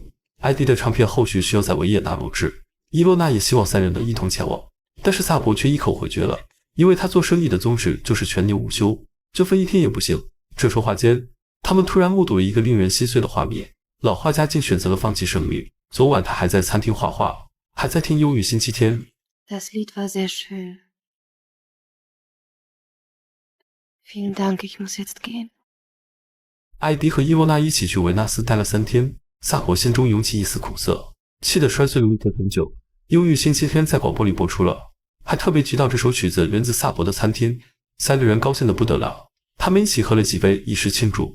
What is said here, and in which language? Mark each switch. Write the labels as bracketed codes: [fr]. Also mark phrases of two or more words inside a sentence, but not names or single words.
[zh] 艾迪的唱片后续需要在维也纳录制，伊洛娜也希望3人能一同前往，但是萨博却一口回绝了，因为他做生意的宗旨就是全年无休，就分1天也不行。这说话间，他们突然目睹了一个令人心碎的画面，老画家竟选择了放弃生命。昨晚他还在餐厅画画，还在听《忧郁星期天》。 [de] Das Lied war sehr schön. Vielen Dank. Ich muss jetzt gehen. [zh] 艾迪和伊洛娜一起去维纳斯待了3天，萨博心中涌起一丝苦涩，气得摔碎了一瓶红酒。《忧郁星期天》在广播里播出了，还特别提到这首曲子源自萨博的餐厅。3个人高兴得不得了，他们一起喝了几杯以示庆祝。